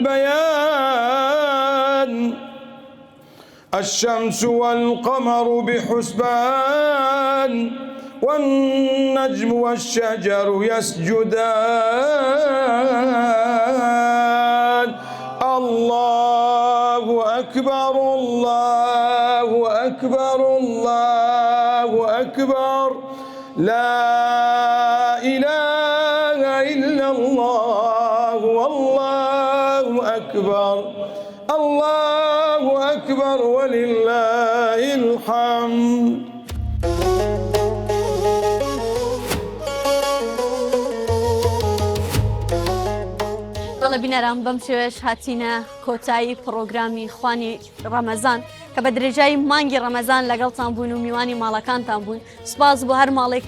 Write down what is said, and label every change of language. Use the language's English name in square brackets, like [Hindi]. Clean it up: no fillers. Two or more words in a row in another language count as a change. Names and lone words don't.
[Arabic] البيان الشمس والقمر بحسبان والنجم والشجر يسجدان الله أكبر الله أكبر الله أكبر لا إله إلا الله والله أكبر الله أكبر ولله الحمد. [Central Kurdish] بەڵێ بینەران بەم شێوەش هاتیینە کۆتایی پرۆگرامی خوانی ڕەمەزان کە بە درێژایی مانگی ڕەمەزان لەگەڵتان بوون و میوانی ماڵەکانتان بوون سوپاس بۆ هەر ماڵێک